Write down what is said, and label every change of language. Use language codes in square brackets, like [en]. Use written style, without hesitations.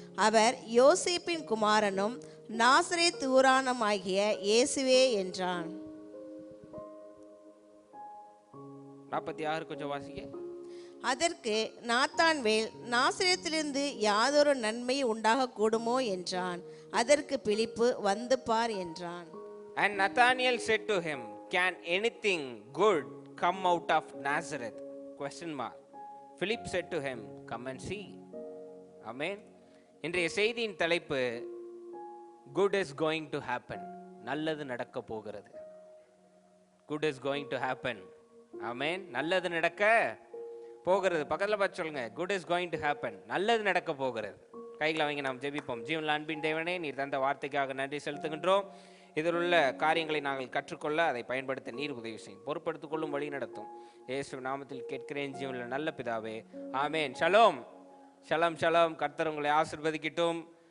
[ta] அவர் யோசேப்பின் குமாரனும் நாசரேத் ஊரானுமாகிய இயேசுவே என்றான். 46 கொஞ்சம் வாசிங்க. அதற்கு நாத்தான்வேல், நாசரேத்திலிருந்து யாதொரு நன்மை உண்டாக கூடுமோ என்றான். அதற்கு பிலிப்பு, வந்து பார் என்றான். [en] And Nathanael said to him, can anything good come out of Nazareth? Question mark. Philip said to him, come and see. Amen. [ta] இன்றைய செய்தியின் தலைப்பு, [en] good is going to happen. [ta] நல்லது நடக்க போகிறது. [en] Good is going to happen. Amen. [ta] நல்லது நடக்க போகிறது. பக்கத்தில் பார்த்து சொல்லுங்க, [en] good is going to happen. [ta] நல்லது நடக்க போகிறது. கைகளை வாங்கி நாம் ஜெபிப்போம். ஜீவனில் அன்பின் தேவனே, நீர் தந்த வார்த்தைக்காக நன்றி செலுத்துகின்றோம். இதில் உள்ள காரியங்களை நாங்கள் கற்றுக்கொள்ள அதை பயன்படுத்த நீர் உதவி செய்யும், பொறுப்படுத்திக் கொள்ளும், வழி நடத்தும். இயேசு நாமத்தில் கேட்கிறேன் ஜீவனில் நல்ல பிதாவே, ஆமேன். ஷலோம் ஷலம் ஷலம். கர்த்தர் உங்களை ஆசீர்வதிக்கட்டும்.